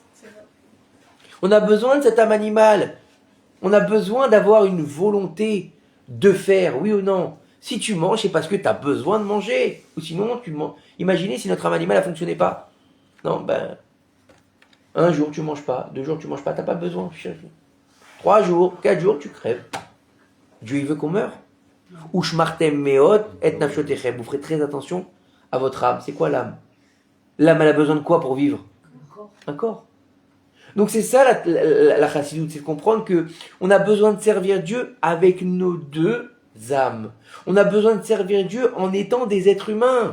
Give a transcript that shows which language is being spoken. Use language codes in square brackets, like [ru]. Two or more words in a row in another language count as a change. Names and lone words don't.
[fr] On a besoin de cette âme animale. On a besoin d'avoir une volonté de faire, oui ou non? Si tu manges, c'est parce que tu as besoin de manger. Ou sinon, tu manges. Imaginez si notre âme animale ne fonctionnait pas. Non, un jour tu ne manges pas, 2 jours tu ne manges pas, tu n'as pas besoin. 3 jours, 4 jours, tu crèves. Dieu, il veut qu'on meure. [he] Ushmartem meot et nafshotechem. [fr] Vous ferez très attention à votre âme. C'est quoi l'âme? L'âme, elle a besoin de quoi pour vivre? Un corps. Donc c'est ça la chassidut, c'est de comprendre que on a besoin de servir Dieu avec nos deux âmes. On a besoin de servir Dieu en étant des êtres humains.